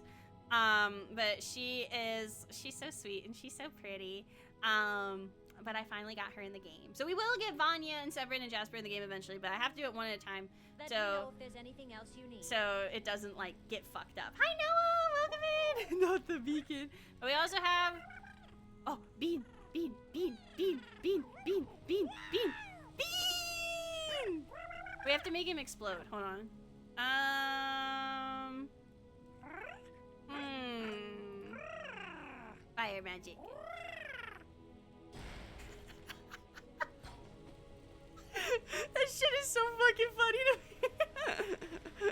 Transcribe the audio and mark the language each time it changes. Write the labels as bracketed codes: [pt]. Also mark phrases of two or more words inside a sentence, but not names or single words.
[en] But she's so sweet and she's so pretty. But I finally got her in the game. So we will get Vanya and Severin and Jasper in the game eventually, but I have to do it one at a time. Let me know if there's anything else you need. So it doesn't, like, get fucked up. Hi, Noah! Welcome in! Not the beacon. But we also have... Oh, Bean! Bean! Bean! Bean! Bean! Bean! Bean! Bean! Bean! We have to make him explode. Hold on. Fire magic. That shit is so fucking funny to me.